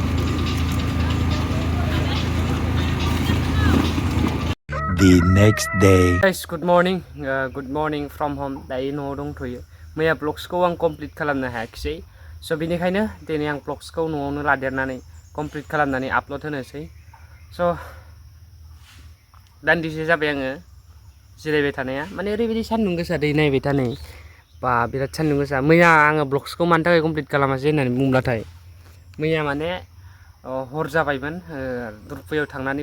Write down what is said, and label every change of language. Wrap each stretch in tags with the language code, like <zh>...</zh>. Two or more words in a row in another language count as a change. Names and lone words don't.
<en>The next day guys good morning from home</en> <brx>दायो न'आव दंथ'यो मैया ब्लग्सखौ आं कमप्लिट खालामनो हायाखिसै स' बेनिखायनो दिनै आं ब्लग्सखौ न'आवनो लादेरनानै कमप्लिट खालामनानै आपल'ड होनोसै स' दान्दिसे जाबाय आङो जिरायबाय थानाया माने ओरैबायदि सान्दुं गोसा दै नायबाय था नै बा बिराद सान्दुं गोसा मैया आङो ब्लग्सखौ मानि थाखाय कमप्लिट खालामासै होननानै बुंब्लाथाय मैया माने हर जाबायमोन रुपुहियाव थांनानै</brx>